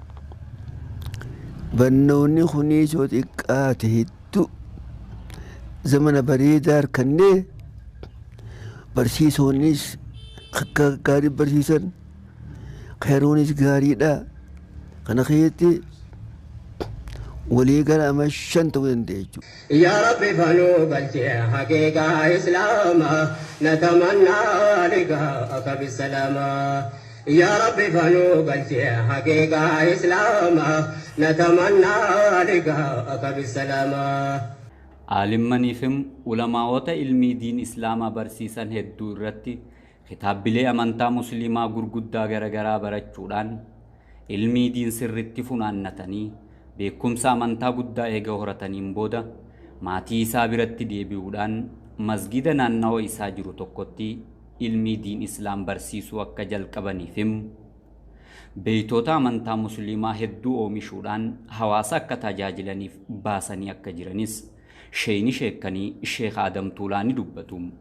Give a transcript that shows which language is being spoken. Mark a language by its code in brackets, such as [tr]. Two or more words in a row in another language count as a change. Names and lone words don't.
[om] Barnoonni kunii soo xiqqaate hedduu zamana bareedaa harkannee barsiisonnis akka gaarii barsiisan khayruunis gaariidha. Kana keessatti walii gara ama 5 ta'uu danda'a jechuudha. [ar] يا ربي فنو قلتي حقيقة إسلاما نتمنى لقاءك بالسلامة يا ربي فنو قلتي حقيقة إسلاما نتمنى لقاءك بالسلامة. [om] Aalimmaniifim ulamaawota ilmii diin islaamaa barsiisan hedduu irratti kitaabbilee amantaa musliimaa gurguddaa garagaraa barachuudhaan ilmii diin sirritti funaannatanii beekumsa amantaa guddaa eega horataniin booda maatii isaa biratti deebi'uudhaan masgida naannawaa isaa jiru tokkotti ilmii diin islaam barsiisuu akka jalqabaniifim beeytoota amantaa musliimaa hedduu oomishuudhaan hawaasa akka tajaajilaniif baasanii akka jiranis sheeyni sheekanii sheekh Adam Tuulaanii dubbatu.